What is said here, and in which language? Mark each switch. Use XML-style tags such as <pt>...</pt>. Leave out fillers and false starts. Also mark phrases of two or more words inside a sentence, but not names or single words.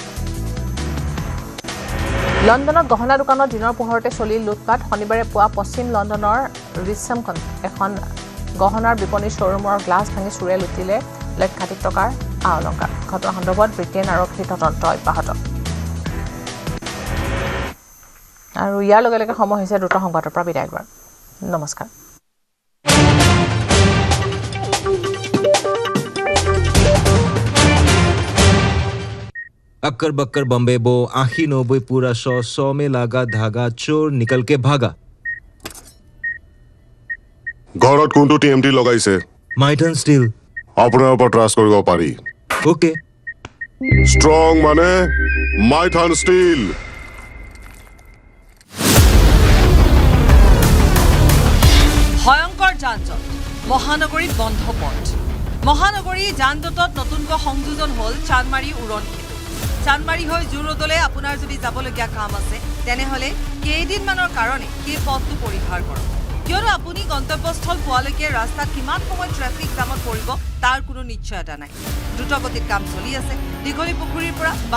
<as>লণ্ডনত গহনা দোকানত দিনৰ পোহৰতে চলিল লুটপাট শনিবাৰে পুৱা পশ্চিম লণ্ডনৰ ৰিচমকন এখন গহনাৰ বিপণীৰ শ্ব'ৰুমৰ গ্লাছ ভাঙি চুৰে লুটিলে লক্ষাধিক টকাৰ অলংকাৰ ঘটনা সন্দৰ্ভত ব্ৰিটেইন আৰক্ষীৰ তদন্ত অব্যাহত আৰু ইয়াৰ লগে লগে সময় হৈছে দ্ৰুত সংবাদৰ পৰা বিদায় লোৱাৰ নমস্কাৰ</as> <hi>अक्कर बक्कर बम्बे बो आखी 90 पूरा 100 में लागा धागा चोर निकल के भागा</hi> <as>ঘৰত কোনটো TMT লগাইছে মাইথান ষ্টিল আপোনাৰ ওপৰত ট্ৰাষ্ট কৰিব পাৰি ওকে ষ্ট্ৰং মানে মাইথান ষ্টিল ভয়ংকৰ যান-জঁট মহানগৰীত বন্ধ পথ মহানগৰী যান-জঁটত নতুনকৈ সংযোজন হ'ল চানমাৰী উৰণ চানমাৰী হৈ জুৰোডলৈ আপোনাৰ যদি যাবলগীয়া কাম আছে তেনেহ'লে কেইদিনমানৰ কাৰণে সেই পথটো পৰিহাৰ কৰক কিয়নো আপুনি গন্তব্যস্থল পোৱালৈকে ৰাস্তাত কিমান সময় ট্ৰেফিক জামত পৰিব তাৰ কোনো নিশ্চয়তা নাই দ্ৰুতগতিত কাম চলি আছে দীঘলী পুখুৰীৰ পৰা</as>